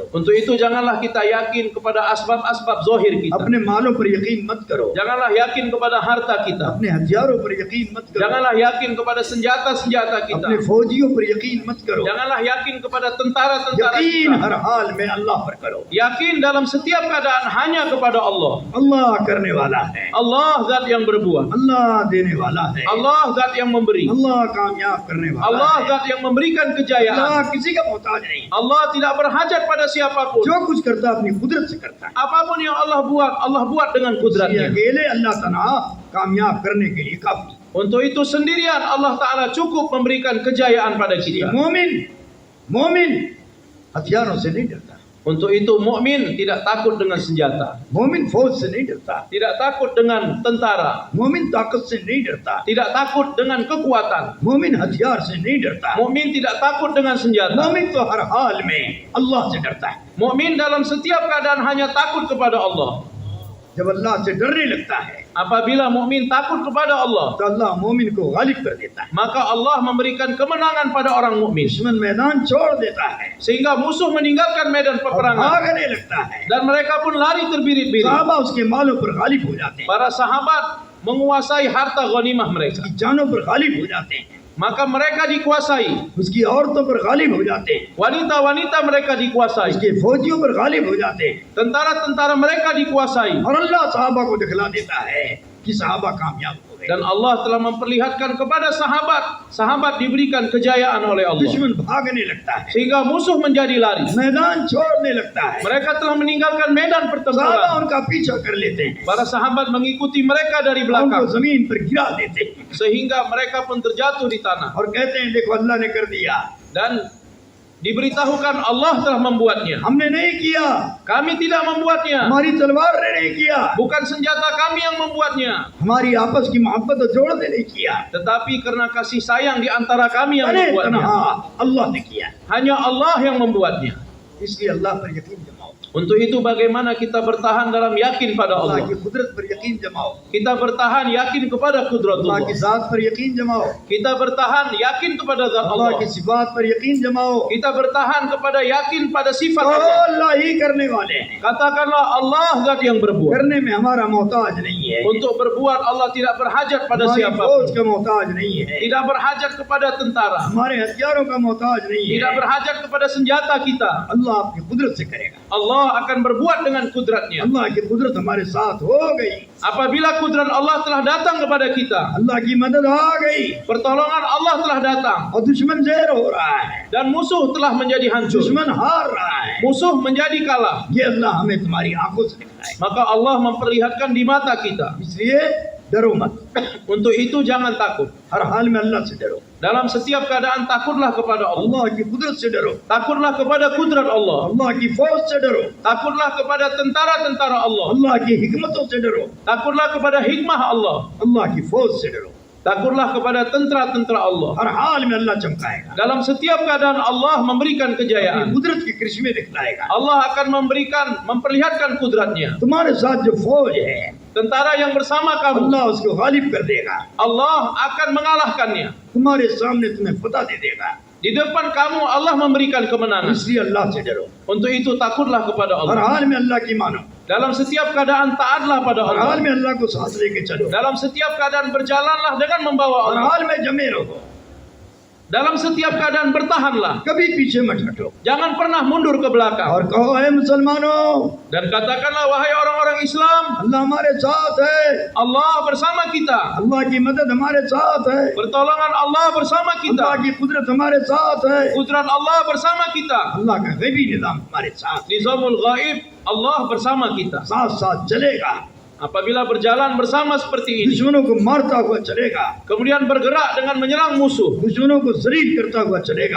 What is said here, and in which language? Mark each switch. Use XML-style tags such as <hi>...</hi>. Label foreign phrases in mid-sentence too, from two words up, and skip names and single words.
<id>Untuk itu janganlah kita yakin kepada asbab-asbab zahir kita.</id> <hi>अपने मालों पर यकीन मत करो,</hi> <id>Janganlah yakin kepada harta kita.</id> <hi>अपने हथियारों पर यकीन मत करो,</hi> <id>Janganlah yakin kepada senjata-senjata kita.</id> <hi>अपने फौजियों पर यकीन मत करो,</hi> <id>Janganlah yakin kepada tentara-tentara</id> <hi>यकीन</hi> <id>kita.</id> <hi>हर हाल में अल्लाह पर करो।</hi> <id>Yakin dalam setiap keadaan hanya kepada Allah.</id> <hi>अल्लाह करने वाला है,</hi> <id>Allah zat yang berbuat.</id> <hi>अल्लाह देने वाला है,</hi> <id>Allah zat yang memberi.</id> <hi>अल्लाह कामयाब करने वाला</hi> <id>Allah</id> <hi>है,</hi> <id>zat yang memberikan kejayaan.</id> <hi>अल्लाह किसी का मोहताज नहीं,</hi> <id>Allah tidak berhajat pada siapapun.</id> <hi>जो कुछ करता है अपनी कुदरत से करता है।</hi> <id>Apapun yang Allah buat dengan</id> <hi>ये</hi> <id>kudratnya.</id> <hi>अकेले अल्लाह तआला कामयाब करने के लिए काफी।</hi> <id>Untuk itu sendirian Allah Ta'ala cukup memberikan kejayaan pada kita.</id> <hi>मोमिन हथियारों से नहीं डरता,</hi> <id>Untuk itu mukmin tidak takut dengan senjata,</id> <hi>मोमिन फौज से नहीं डरता,</hi> <id>tidak takut dengan tentara,</id> <hi>मोमिन ताकत से नहीं डरता,</hi> <id>tidak takut dengan kekuatan.</id> <hi>मोमिन हथियार से नहीं डरता,</hi> <id>Mukmin tidak takut dengan senjata.</id> <hi>मोमिन तो हर हाल में अल्लाह से डरता है।</hi> <id>Mukmin dalam setiap keadaan hanya takut kepada Allah.</id> <hi>जब अल्लाह से डरने लगता है</hi> <id>Apabila mukmin takut kepada Allah,</id> <hi>तो अल्लाह मोमिन को गालिब कर देता है,</hi> <id>maka Allah memberikan kemenangan pada orang mukmin</id> <hi>दुश्मन मैदान छोड़ देता है</hi> <id>sehingga musuh meninggalkan medan</id> <hi>और</hi> <id>peperangan</id> <hi>भागने लगता है।</hi> <id>dan mereka pun lari terbirit-birit.</id> <hi>सहाबा उसके मालों पर गालिब हो जाते हैं,</hi> <id>Para sahabat menguasai harta ghanimah mereka,</id> <hi>उसकी जानों पर गालिब हो जाते हैं,</hi> <id>maka mereka dikuasai.</id> <hi>उसकी औरतों पर गालिब हो जाते हैं,</hi> <id>Wanita-wanita mereka dikuasai,</id> <hi>उसके फौजियों पर गालिब हो जाते हैं,</hi> <id>tentara-tentara mereka dikuasai.</id> <hi>और अल्लाह सहाबा को दिखला देता है कि सहाबा कामयाब हो गए।</hi> <id>Dan Allah telah memperlihatkan kepada sahabat diberikan kejayaan oleh Allah</id> <hi>दुश्मन भागने लगता है,</hi> <id>sehingga musuh menjadi lari.</id> <hi>मैदान छोड़ने लगता है,</hi> <id>Mereka telah meninggalkan medan</id> <hi>सहाबा</hi> <id>pertempuran.</id> <hi>उनका पीछा कर लेते हैं,</hi> <id>Para sahabat mengikuti mereka dari</id> <hi>उनको</hi> <id>belakang</id> <hi>जमीन पर गिरा देते हैं</hi> <id>sehingga mereka pun terjatuh di tanah</id> <hi>और कहते हैं देखो अल्लाह ने कर दिया,</hi> <id>dan diberitahukan Allah telah membuatnya.</id> <hi>हमने नहीं किया,</hi> <id>Kami tidak membuatnya.</id> <hi>हमारी तलवार ने नहीं किया,</hi> <id>Bukan senjata kami yang membuatnya,</id> <hi>हमारी आपस की मोहब्बत और जोड़ ने नहीं किया,</hi> <id>tetapi karena kasih sayang di antara kami yang</id> <hi>अरे</hi> <id>membuatnya.</id> <hi>तन्हा अल्लाह ने किया।</hi> <id>Hanya Allah yang membuatnya.</id> <hi>इसलिए अल्लाह पर यकीन जमाओ,</hi> <id>Untuk itu bagaimana kita bertahan dalam yakin pada</id> <hi>अल्लाह की</hi> <id>Allah.</id> <hi>कुदरत पर यकीन जमाओ,</hi> <id>Kita bertahan yakin kepada</id> <hi>अल्लाह की</hi> <id>kudratullah.</id> <hi>जात पर यकीन जमाओ,</hi> <id>Kita bertahan yakin kepada zat</id> <hi>अल्लाह की</hi> <id>Allah.</id> <hi>सिफात पर यकीन जमाओ।</hi> <id>Kita bertahan kepada yakin pada sifat</id> <hi>तो</hi> <id>Allah.</id> <hi>अल्लाह ही करने वाले हैं,</hi> <id>Katakanlah Allah zat yang berbuat.</id> <hi>करने में हमारा मोहताज नहीं है,</hi> <id>Untuk berbuat Allah tidak berhajat pada</id> <hi>हमारी फौज</hi> <id>siapapun.</id> <hi>का मोहताज नहीं है,</hi> <id>Tidak berhajat kepada tentara.</id> <hi>हमारे हथियारों का मोहताज नहीं है।</hi> <id>Tidak berhajat kepada senjata kita.</id> <hi>अल्लाह आपकी कुदरत से करेगा,</hi> <id>Allah akan berbuat dengan kudratnya.</id> <hi>अल्लाह की कुदरत हमारे साथ हो गई,</hi> <id>Apabila kudrat Allah telah datang kepada kita,</id> <hi>अल्लाह की मदद आ गई</hi> <id>pertolongan Allah telah datang</id> <hi>और दुश्मन ज़ेर हो रहा है,</hi> <id>dan musuh telah menjadi hancur.</id> <hi>दुश्मन हार रहा है।</hi> <id>Musuh menjadi kalah.</id> <hi>ये अल्लाह हमें तुम्हारी आंखों से दिखाए,</hi> <id>Maka Allah memperlihatkan di mata kita.</id> <hi>इसलिए डरो मत,</hi> <id>Untuk itu jangan takut.</id> <hi>हर हाल में अल्लाह से डरो,</hi> <id>Dalam setiap keadaan takutlah kepada Allah.</id> <hi>अल्लाह की कुदरत से डरो,</hi> <id>Takutlah kepada kudrat Allah.</id> <hi>अल्लाह की फौज से डरो,</hi> <id>Takutlah kepada tentara-tentara Allah.</id> <hi>अल्लाह की हिकमतों से डरो,</hi> <id>Takutlah kepada hikmah Allah.</id> <hi>अल्लाह की फौज से डरो।</hi> <id>Takutlah kepada tentara-tentara Allah.</id> <hi>हर हाल में अल्लाह चमकाएगा,</hi> <id>Dalam setiap keadaan Allah memberikan</id> <hi>अपनी</hi> <id>kejayaan.</id> <hi>कुदरत के करिश्मे दिखलाएगा।</hi> <id>Allah akan memperlihatkan kudratnya.</id> <hi>तुम्हारे साथ जो फौज है,</hi> <id>Tentara yang bersama kamu,</id> <hi>अल्लाह उसको गालिब कर देगा,</hi> <id>Allah akan mengalahkannya.</id> <hi>तुम्हारे सामने तुम्हें फतह दे देगा।</hi> <id>Di depan kamu Allah memberikan kemenangan.</id> <hi>इसलिए अल्लाह से डरो,</hi> <id>Untuk itu takutlah kepada</id> <hi>हर</hi> <id>Allah.</id> <hi>हाल में अल्लाह की मानो,</hi> <id>Dalam setiap keadaan taatlah pada</id> <hi>हर हाल</hi> <id>Allah.</id> <hi>में अल्लाह को साथ लेके चलो,</hi> <id>Dalam setiap keadaan berjalanlah dengan membawa</id> <hi>हर</hi> <id>Allah.</id> <hi>हाल में जमे रहो,</hi> <id>Dalam setiap keadaan bertahanlah.</id> <hi>कभी पीछे मत हटो</hi> <id>Jangan pernah mundur ke belakang.</id> <hi>और कहो है मुसलमानों,</hi> <id>Dan katakanlah wahai orang-orang Islam,</id> <hi>अल्लाह हमारे साथ है,</hi> <id>Allah bersama kita.</id> <hi>अल्लाह की मदद हमारे साथ है,</hi> <id>Pertolongan Allah bersama</id> <hi>अल्लाह</hi> <id>kita.</id> <hi>की कुदरत हमारे साथ है,</hi> <id>Kudrat Allah bersama kita.</id> <hi>अल्लाह का गैबी निज़ाम हमारे साथ</hi> <id>Nizamul Ghaib, Allah bersama kita.</id> <hi>साथ साथ चलेगा,</hi> <id>Apabila berjalan bersama seperti ini,</id> <hi>दुश्मनों को मारता हुआ चलेगा,</hi> <id>kemudian bergerak dengan menyerang musuh,</id> <hi>दुश्मनों को शरीक करता हुआ चलेगा,</hi>